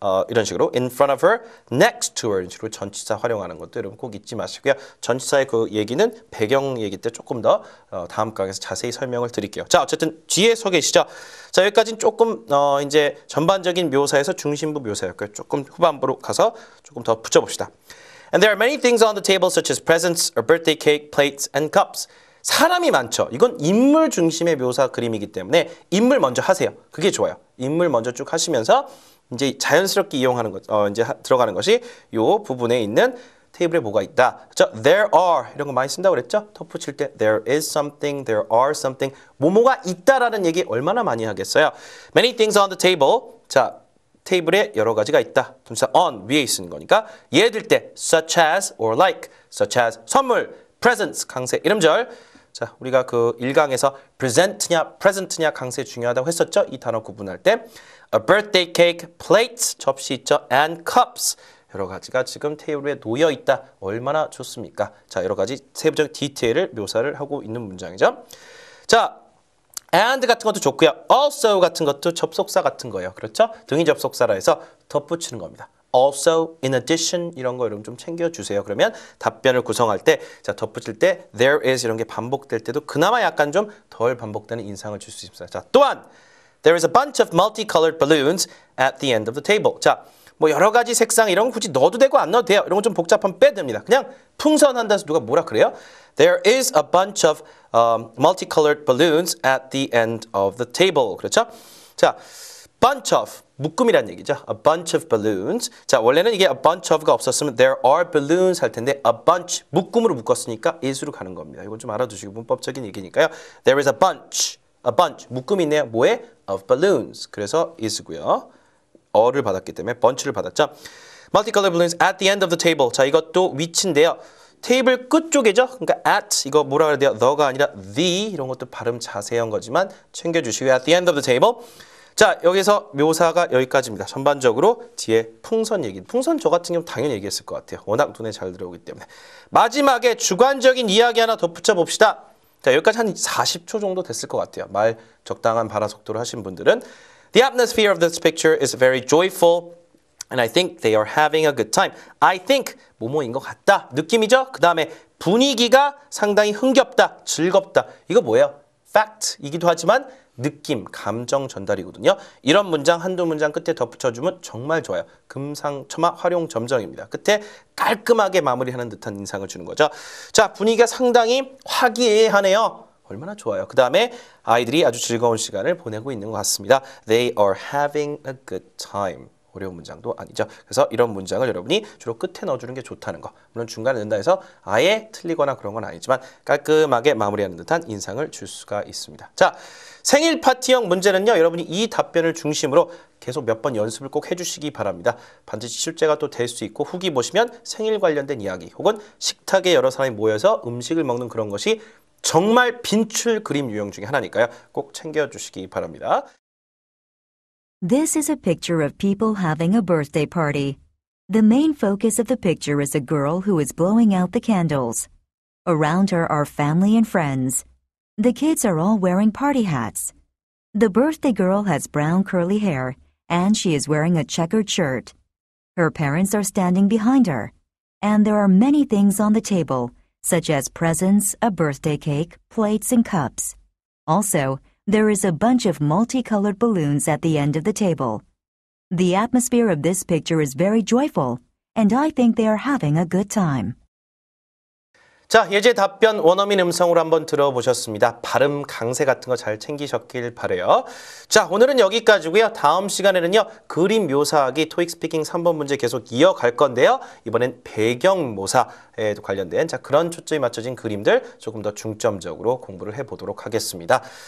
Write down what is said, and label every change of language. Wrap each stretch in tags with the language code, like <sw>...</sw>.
<ko>이런 식으로</ko> <en>in front of her, next to her</en> <ko>이런 식으로 전치사 활용하는 것도 여러분 꼭 잊지 마시고요. 전치사의 그 얘기는 배경 얘기 때 조금 더 다음 강에서 자세히 설명을 드릴게요. 자, 어쨌든 뒤에 서 계시죠. 자, 여기까지는 조금 이제 전반적인 묘사에서 중심부 묘사였고요. 조금 후반부로 가서 조금 더 붙여봅시다.</ko> <en>And there are many things on the table such as presents, a birthday cake, plates, and cups.</en> <ko>사람이 많죠. 이건 인물 중심의 묘사 그림이기 때문에 인물 먼저 하세요. 그게 좋아요. 인물 먼저 쭉 하시면서 이제 자연스럽게 이용하는 것, 들어가는 것이 이 부분에 있는 테이블에 뭐가 있다. 그렇죠?</ko> <en>There are</en> <ko>이런 거 많이 쓴다고 그랬죠? 덧붙일 때</ko> <en>there is something, there are something.</en> <ko>뭐뭐가 있다라는 얘기 얼마나 많이 하겠어요?</ko> <en>Many things on the table.</en> <ko>자, 테이블에 여러 가지가 있다. 동사 on 위에 있는 거니까 예를 들 때</ko> <en>such as or like, such as</en> <ko>선물, presents 강세 이름절. 자, 우리가 그 1강에서 present냐 강세 중요하다고 했었죠? 이 단어 구분할 때</ko> <en>a birthday cake, plates</en> <ko>접시 있죠?</ko> <en>and cups</en> <ko>여러 가지가 지금 테이블 위에 놓여 있다. 얼마나 좋습니까? 자, 여러 가지 세부적 디테일을 묘사를 하고 있는 문장이죠. 자, and 같은 것도 좋고요. also 같은 것도 접속사 같은 거예요. 그렇죠? 등위 접속사라 해서 덧붙이는 겁니다.</ko> <en>also, in addition</en> <ko>이런 거 여러분 좀 챙겨주세요. 그러면 답변을 구성할 때 자, 덧붙일 때</ko> <en>there is</en> <ko>이런 게 반복될 때도 그나마 약간 좀 덜 반복되는 인상을 줄 수 있습니다. 자, 또한</ko> <en>there is a bunch of multicolored balloons at the end of the table.</en> <ko>자, 뭐 여러 가지 색상 이런 거 굳이 넣어도 되고 안 넣어도 돼요. 이런 거 좀 복잡하면 빼도 됩니다. 그냥 풍선한다 해서 누가 뭐라 그래요?</ko> <en>There is a bunch of multicolored balloons at the end of the table.</en> <ko>그렇죠?</ko> <en>자, bunch of</en> <ko>묶음이란 얘기죠.</ko> <en>A bunch of balloons.</en> <ko>자, 원래는 이게 a bunch of가 없었으면</ko> <en>there are balloons</en> <ko>할 텐데 a bunch 묶음으로 묶었으니까 is로 가는 겁니다. 이건 좀 알아두시고 문법적인 얘기니까요.</ko> <en>There is a bunch</en> <ko>묶음이 있네요. 뭐에?</ko> <en>Of balloons.</en> <ko>그래서 is고요. 어를 받았기 때문에 bunch를 받았죠.</ko> <en>Multicolored balloons at the end of the table.</en> <ko>자, 이것도 위치인데요. 테이블 끝쪽이죠. 그러니까 at 이거 뭐라 그래야 돼요? the가 아니라 the 이런 것도 발음 자세한 거지만 챙겨주시고요.</ko> <en>At the end of the table.</en> <ko>자, 여기서 묘사가 여기까지입니다. 전반적으로 뒤에 풍선 얘기. 풍선 저 같은 경우 당연히 얘기했을 것 같아요. 워낙 눈에 잘 들어오기 때문에. 마지막에 주관적인 이야기 하나 덧붙여 봅시다. 자, 여기까지 한 40초 정도 됐을 것 같아요. 말 적당한 발화 속도로 하신 분들은.</ko> <en>The atmosphere of this picture is very joyful and I think they are having a good time. I think</en> <ko>뭐뭐인 것 같다. 느낌이죠? 그 다음에 분위기가 상당히 흥겹다, 즐겁다. 이거 뭐예요? fact이기도 하지만 느낌, 감정 전달이거든요. 이런 문장 한두 문장 끝에 덧붙여주면 정말 좋아요. 금상첨화 활용점정입니다. 끝에 깔끔하게 마무리하는 듯한 인상을 주는 거죠. 자, 분위기가 상당히 화기애애하네요. 얼마나 좋아요. 그 다음에 아이들이 아주 즐거운 시간을 보내고 있는 것 같습니다.</ko> <en>They are having a good time.</en> <ko>어려운 문장도 아니죠. 그래서 이런 문장을 여러분이 주로 끝에 넣어주는 게 좋다는 거. 물론 중간에 넣는다 해서 아예 틀리거나 그런 건 아니지만 깔끔하게 마무리하는 듯한 인상을 줄 수가 있습니다. 자, 생일 파티형 문제는요. 여러분이 이 답변을 중심으로 계속 몇 번 연습을 꼭 해주시기 바랍니다. 반드시 출제가 또 될 수 있고 후기 보시면 생일 관련된 이야기 혹은 식탁에 여러 사람이 모여서 음식을 먹는 그런 것이 정말 빈출 그림 유형 중에 하나니까요. 꼭 챙겨주시기 바랍니다.</ko> <en>This is a picture of people having a birthday party. The main focus of the picture is a girl who is blowing out the candles. Around her are family and friends. The kids are all wearing party hats. The birthday girl has brown curly hair, and she is wearing a checkered shirt. Her parents are standing behind her, and there are many things on the table, such as presents, a birthday cake, plates, and cups. Also, there is a bunch of multicolored balloons at the end of the table. The atmosphere of this picture is very joyful, and I think they are having a good time.</en> <ko>자, 예제 답변 원어민 음성으로 한번 들어보셨습니다. 발음 강세 같은 거 잘 챙기셨길 바래요. 자, 오늘은 여기까지고요. 다음 시간에는요. 그림 묘사하기 토익 스피킹 3번 문제 계속 이어갈 건데요. 이번엔 배경 모사에 관련된 자, 그런 초점이 맞춰진 그림들 조금 더 중점적으로 공부를 해보도록 하겠습니다.</ko>